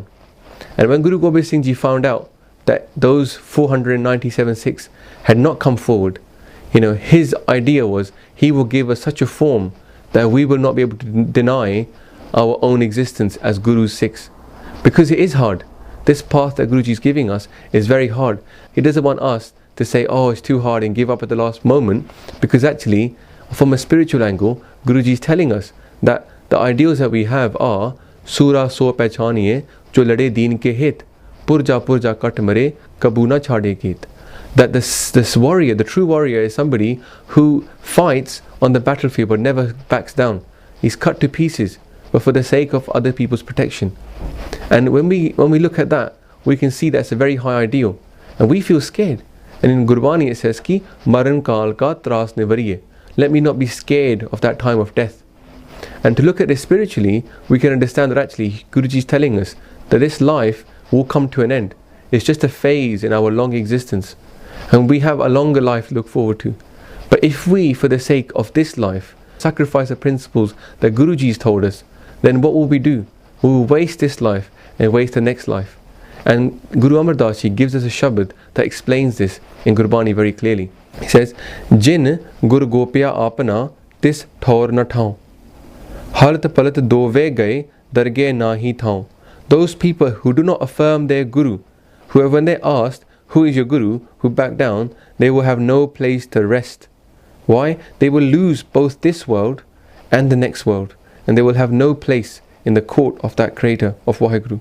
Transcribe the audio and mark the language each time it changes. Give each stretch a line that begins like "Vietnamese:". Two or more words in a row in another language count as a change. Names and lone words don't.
English: And when Guru Gobind Singh Ji found out that those 497 Sikhs had not come forward, his idea was he will give us such a form that we will not be able to deny our own existence as Guru's Sikhs. Because it is hard. This path that Guruji is giving us is very hard. He doesn't want us to say, oh, it's too hard and give up at the last moment, because actually, from a spiritual angle, Guruji is telling us that the ideals that we have are
Punjabi: ਸੂਰਾ ਸੋ ਪਹਿਚਾਨੀਐ ਜੋ ਲੜੇ ਦੀਨ ਕੇ ਹਿਤ, ਪੁਰਜਾ ਪੁਰਜਾ ਕਟਿ ਮਰੈ ਕਬਹੂ ਨ ਛਾਡੈ ਖੇਤ.
English: That this warrior, the true warrior, is somebody who fights on the battlefield but never backs down. He's cut to pieces, but for the sake of other people's protection. And when we look at that, we can see that's a very high ideal, and we feel scared. And in Gurbani it says
Punjabi: ਕਿ ਮਰਣ ਕਾਲ ਕਾ ਤ੍ਰਾਸ ਨਿਵਾਰੀਐ,
English: let me not be scared of that time of death. And to look at this spiritually, we can understand that actually Guruji is telling us that this life will come to an end. It's just a phase in our long existence, and we have a longer life to look forward to. But if we, for the sake of this life, sacrifice the principles that Guruji has told us, then what will we do? We will waste this life and waste the next life. And Guru Amar Das Ji gives us a shabad that explains this in Gurbani very clearly. He says,
Punjabi: ਜਿਨਿ ਗੁਰੁ ਗੋਪਿਆ ਆਪਣਾ ਤਿਸੁ ਠਉਰ ਨ ਠਾਉ, ਹਲਤੁ ਪਲਤੁ ਦੋਵੈ ਗਏ ਦਰਗਹ ਨਾਹੀ ਥਾਉ.
English: Those people who do not affirm their Guru, who when they asked, who is your Guru, who back down, they will have no place to rest. Why? They will lose both this world and the next world, and they will have no place in the court of that creator of Waheguru.